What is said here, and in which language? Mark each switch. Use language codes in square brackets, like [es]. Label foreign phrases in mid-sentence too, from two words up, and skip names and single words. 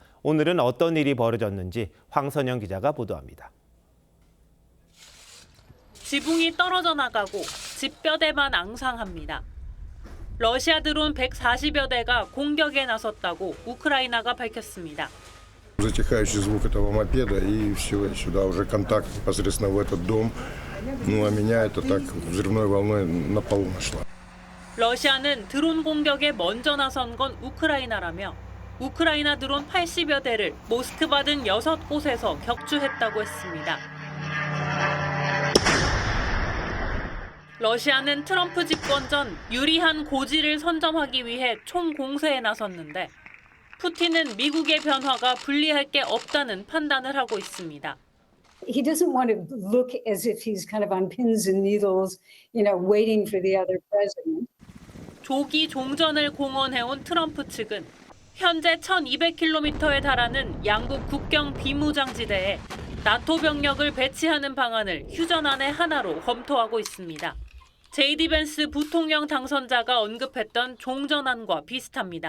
[ko] 오늘은 어떤 일이 벌어졌는지 황선영 기자가 보도합니다. 지붕이 떨어져 나가고 집뼈대만 앙상합니다. 러시아 드론 140여 대가 공격에 나섰다고 우크라이나가 밝혔습니다. [ru] Затихающий звук этого мопеда и все, сюда уже контакт непосредственно в этот дом. Ну а меня это так взрывной волной на полу нашла. [ko] 러시아는 드론 공격에 먼저 나선 건 우크라이나라며 우크라이나 드론 80여 대를 모스크바 등 6곳에서 격추했다고 했습니다. 러시아는 트럼프 집권 전 유리한 고지를 선점하기 위해 총공세에 나섰는데 푸틴은 미국의 변화가 불리할 게 없다는 판단을 하고 있습니다. [en] He doesn't want to look as if he's kind of on pins and needles, waiting for the other president. [ko] 조기 종전을 공언해온 트럼프 측은 현재 1200km에 달하는 양국 국경 비무장지대에 나토 병력을 배치하는 방안을 휴전안의 하나로 검토하고 있습니다. JD 벤스 부통령 당선자가 언급했던 종전안과 비슷합니다.